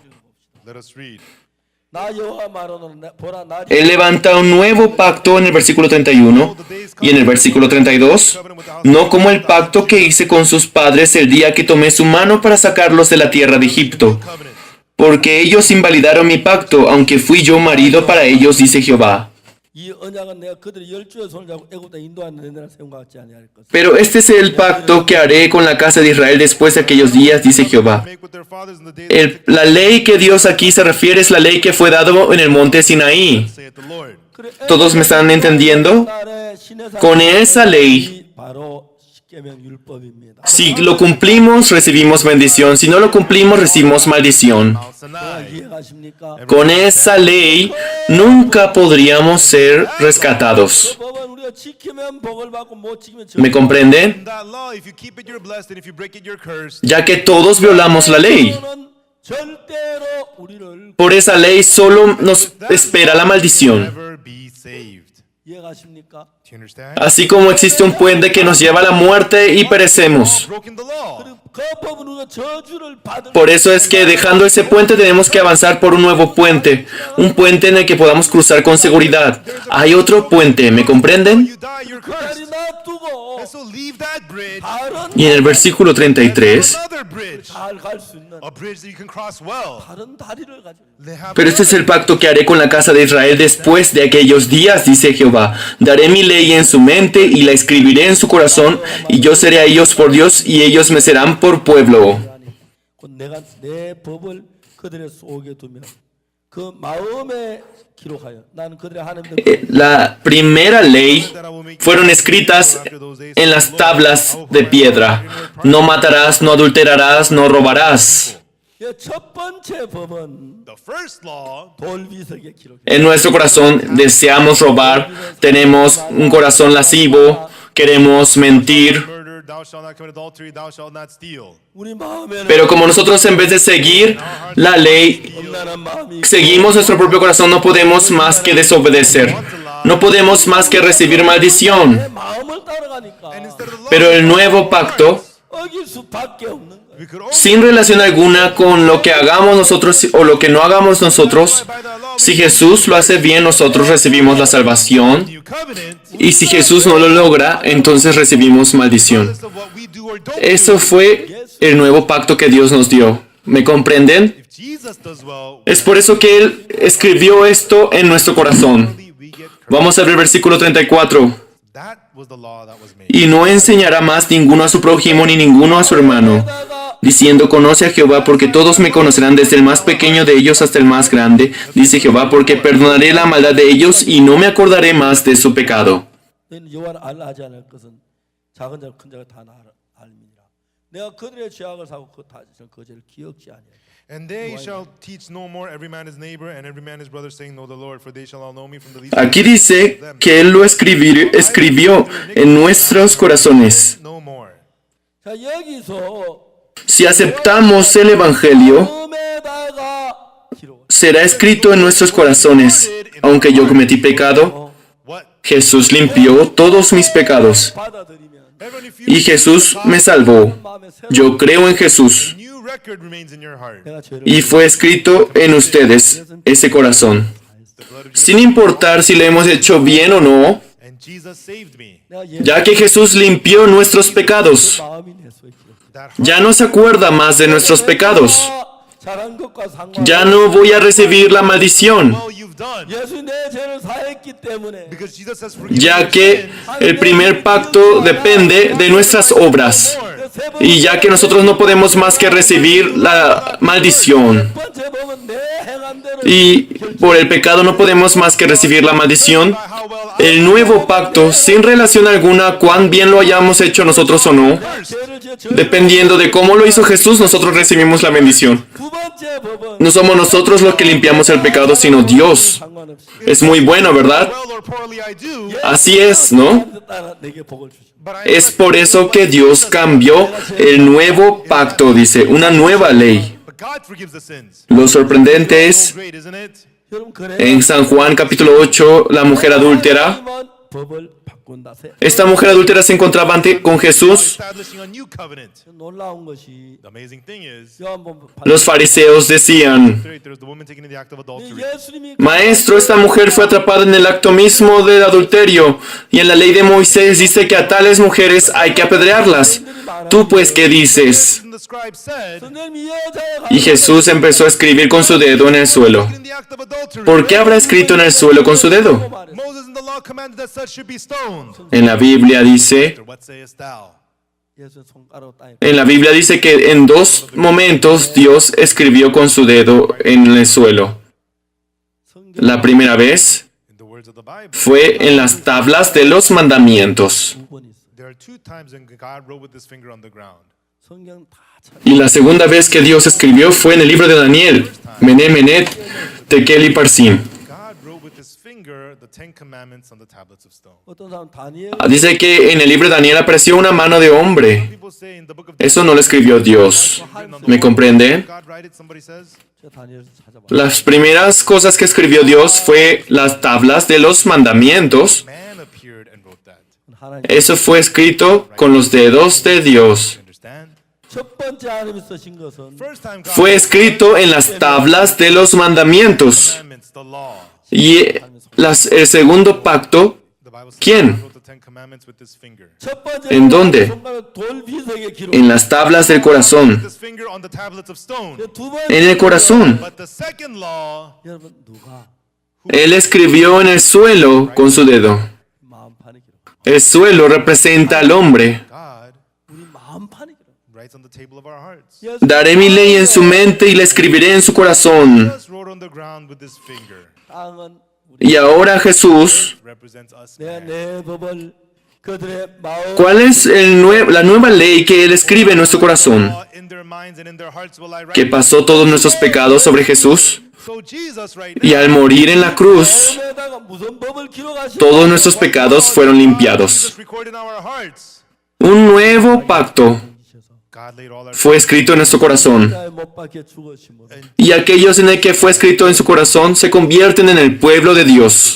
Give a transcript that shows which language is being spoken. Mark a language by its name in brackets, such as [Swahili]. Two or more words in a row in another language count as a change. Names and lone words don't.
[English] Let us read. [Korean] 나 여호와 말하노라 보라 나 [Spanish] Él levanta un nuevo pacto en el versículo 31 y en el versículo 32, no como el pacto que hice con sus padres el día que tomé su mano para sacarlos de la tierra de Egipto, [English] Covenant. [Spanish] porque ellos invalidaron mi pacto, aunque fui yo marido para ellos, dice Jehová. [Korean] 이 언약은 내가 그들의 열주의 손을 잡고 애굽에 인도하는 내가 세운 것 같지 아니할 것. [Spanish] Pero este es el pacto que haré con la casa de Israel después de aquellos días, dice Jehová. [English] Make with their fathers in the days of [Spanish] La ley que Dios aquí se refiere es la ley que fue dado en el monte Sinaí. [English] saith the Lord. [Spanish] ¿Todos me están entendiendo? Con esa ley, [Korean] 바로 십계명 율법입니다. [Spanish] si lo cumplimos, recibimos bendición. Si no lo cumplimos, recibimos maldición. [English] Mount Sinai. [Korean] 이해가십니까? [Spanish] Con esa ley, nunca podríamos ser rescatados. [Korean] 그 법은 우리가 지키면 복을 받고 못 지키면 [Spanish] ¿Me comprenden? [English] In that law, if you keep it, you're blessed, and if you break it, you're cursed. [Spanish] Ya que todos violamos la ley. [Korean] 저는 절대로 우리를 [Spanish] Por esa ley solo nos espera la maldición. [English] Never be saved. [Korean] 이해가십니까? [English] Do you understand? [Spanish] Así como existe un puente que nos lleva a la muerte y perecemos. [English] Broken the law. [Korean] 그리고 그 법은 우리가 저주를 받을 [Spanish] Por eso es que dejando ese puente tenemos que avanzar por un nuevo puente. Un puente en el que podamos cruzar con seguridad. Hay otro puente, ¿me comprenden? [English] You die, you're [Korean] 그 자리 [English] cursed. [Korean] 놔두고 [English] And so leave that bridge. [Korean] 다른 [Spanish] Y en el versículo 33, [English] Another bridge. [Korean] 잘 갈 수 있는 [English] A bridge that you can cross well. [Korean] 다른 다리를 가지고 [English] They have [Spanish] pero este es el pacto que haré con la casa de Israel después de aquellos días, dice Jehová. Daré mi ley en su mente y la escribiré en su corazón, y yo seré a ellos por Dios y ellos me serán por pueblo. [Korean] 곧 내가 내 법을 그들의 속에 두며 그 마음에 기록하여 나는 그들의 하나님들 [Spanish] La primera ley fueron escritas en las tablas de piedra. No matarás, no adulterarás, no robarás. [Korean] 첫 번째 법은 [English] the first law. [Korean] 돌비석에 기록해. [Spanish] En nuestro corazón deseamos robar, tenemos un corazón lascivo, queremos mentir. [English] Murder, thou shalt not commit adultery, thou shalt not steal. [Korean] 우리 마음에는 [Spanish] Pero como nosotros en vez de seguir la ley, [Korean] 엄란한 마음이 [Spanish] seguimos nuestro propio corazón, no podemos más que desobedecer. No podemos más que recibir maldición. [Korean] 내 마음을 따라가니까 [English] Instead of the law, [Spanish] Pero el nuevo pacto, [Korean] 어길 수밖에 없는 거예요. [English] we could only [Spanish] sin relación alguna con lo que hagamos nosotros o lo que no hagamos nosotros, [English] by that law. [Spanish] si Jesús lo hace bien, nosotros recibimos la salvación. [English] New covenant. [Spanish] Y si Jesús no lo logra, entonces recibimos maldición. [English] Regardless of what we do or don't [Spanish] Eso [English] do. [Spanish] fue el nuevo pacto que Dios nos dio. ¿Me comprenden? [English] If Jesus does well, [Spanish] Es por eso que Él escribió esto en nuestro corazón. [English] we get cursed. [Spanish] Vamos a ver el versículo 34. [English] That was the law that was made. [Spanish] Y no enseñará más ninguno a su prójimo ni ninguno a su hermano, diciendo, conoce a Jehová, porque todos me conocerán desde el más pequeño de ellos hasta el más grande, dice Jehová, porque perdonaré la maldad de ellos y no me acordaré más de su pecado. [Korean] 너희는 여호와를 알라 하지 않을 것은 작은 자가 큰 자가 다 알미니라. 내가 그들의 죄악을 사고 그 죄를 기억지 아니하리라. [English] And they shall teach no more every man his neighbor and every man his brother, saying, Know the Lord, for they shall all know me from the least [Spanish] Aquí dice que Él lo escribió en nuestros corazones. [English] no more. [Korean] 자 여기서 [Spanish] Si aceptamos el Evangelio, [Korean] 마음에다가 기록. [Spanish] será escrito en nuestros corazones. Aunque yo cometí pecado, [English] What? [Spanish] Jesús limpió todos mis pecados [Korean] 받아들이면 [English] Everyone, if you [Spanish] y Jesús me salvó. Yo creo en Jesús [English] a new record remains in your heart. [Korean] 내가 죄를 [Spanish] y fue escrito en ustedes ese corazón. [English] The blood of Jesus, [Spanish] Sin importar si lo hemos hecho bien o no, [English] and Jesus saved me. [Korean] 내가 예 [Spanish] ya que Jesús limpió nuestros pecados, [Korean] 마음이 내 속에 기록. [English] That [Spanish] ya no se acuerda más de nuestros pecados. [Korean] 잘한 것과 상관. [Spanish] Ya no voy a recibir la maldición, [English] well you've done, [Korean] 예수 내 죄를 사했기 때문에 [English] because Jesus has forgiven [Spanish] ya [English] your [Spanish] que [English] sins. [Spanish] el primer pacto depende de nuestras obras. Y ya que nosotros no podemos más que recibir la maldición. [Korean] 첫 번째 법은 내 행한 대로 [Spanish] Y por el pecado no podemos más que recibir la maldición. [English] By how well I [Spanish] El nuevo pacto, sin relación alguna, cuán bien lo hayamos hecho nosotros o no, [Korean] 죄를 지어 [Spanish] dependiendo de cómo lo hizo Jesús, nosotros recibimos la bendición. [Korean] 두 번째 법은 [Spanish] No somos nosotros los que limpiamos el pecado, sino Dios. [Korean] 상관없이 [Spanish] Es muy bueno, ¿verdad? [English] well or poorly I do, [Spanish] Así es, ¿no? [Korean] 따라 내게 복을 주시. [English] but I [Spanish] Es por eso que Dios cambió el nuevo pacto, dice, una nueva ley. [English] but God forgives the sins. [Spanish] Lo sorprendente [English] So [Spanish] es, [English] great, isn't it? [Korean] 여러분 그래. [Spanish] en San Juan capítulo 8, la mujer adúltera, [Korean] 하나님은 법을 바꾼다. [Spanish] esta mujer adúltera se encontraba con Jesús. [English] Establishing a new covenant. [Korean] 놀라운 것이 [English] The amazing thing is, [Korean] 요한복음 [Spanish] Los fariseos decían, [English] there's the woman taken in the act of adultery. [Korean] 예수님이 [Spanish] Maestro, esta mujer fue atrapada en el acto mismo del adulterio, y en la ley de Moisés dice que a tales mujeres hay que apedrearlas. ¿Tú pues qué dices? [English] And the scribe said, [Korean] 선생님 이 여자의 [Spanish] Y Jesús empezó a escribir con su dedo en el suelo. [English] in the act of adultery. [Spanish] ¿Por qué habrá escrito en el suelo con su dedo? [English] Moses in the law commanded that such should be stoned. [Spanish] En la Biblia dice, [English] What sayest thou? [Korean] 예수 손가락 땅에 [Spanish] en la Biblia dice que en dos momentos Dios escribió con su dedo en el suelo. [Korean] 성경 [Spanish] La primera vez [English] In the words of the Bible, [Spanish] fue en las tablas de los mandamientos. [Korean] 두 번 있어. [English] there are two times when God wrote with his finger on the ground. [Korean] 성경 다 참. [Spanish] Y la segunda vez que Dios escribió fue en el libro de Daniel, Mené, Menet, Tekel y Parsim. [English] God wrote with his finger the Ten Commandments on the tablets of stone. [Korean] 어떤 사람 다니엘 [Spanish] Dice que en el libro de Daniel apareció una mano de hombre. [English] People say in the book of [Spanish] Eso no lo escribió Dios. ¿Me comprende? [English] God write it, somebody says. [Korean] 저 다니엘에서 찾아봐. [Spanish] Las primeras cosas que escribió Dios fue las tablas de los mandamientos. [English] Man appeared and wrote that. [Korean] 하나님 [Spanish] Eso fue escrito con los dedos de Dios. [English] You understand? [Korean] 첫 번째 하나님이 쓰신 것은 [English] First time God [Spanish] Fue escrito en las tablas de los mandamientos. [English] commandments, the law. [Spanish] Y el segundo pacto, [English] The Bible says [Spanish] ¿Quién? [English] God wrote the Ten Commandments with his finger. [Korean] 첫 번째 [Spanish] ¿En dónde? [Korean] 손가락 돌비석에 기록. [Spanish] en las tablas del corazón, [English] This finger on the tablets of stone. [Korean] 두 번째 [Spanish] en el corazón. [English] But the second law, [Korean] 여러분 누가 [Spanish] Él escribió en el suelo con su dedo. [Korean] 마음판에 기록. [Spanish] El suelo representa al hombre. [English] God [Korean] 우리 마음판에 기록. [English] writes on the table of our hearts. [Korean] 예수 [Spanish] Daré mi ley en su mente y la escribiré en su corazón. [English] Jesus wrote on the ground with his finger. [Korean] 땅은 [Spanish] Y ahora Jesús, [English] Represents us. [Korean] 내 [English] Man. [Korean] 내 법을 그들의 마음 [Spanish] ¿cuál es la nueva ley que Él escribe en nuestro corazón? [English] In their minds and in their hearts will I write. [Spanish] Que pasó todos nuestros pecados sobre Jesús. [English] So Jesus right [Spanish] Y [English] now, [Spanish] al morir en la cruz, [Korean] 마음에다가 무슨 법을 기록하시고 [Spanish] todos nuestros pecados fueron limpiados. [English] Jesus recorded in our hearts. [Spanish] Un nuevo pacto [English] God laid all our [Spanish] fue escrito en nuestro corazón. [Korean] 못 박혀 죽으심으로 [Spanish] Y aquellos en el que fue escrito en su corazón se convierten en el pueblo de Dios.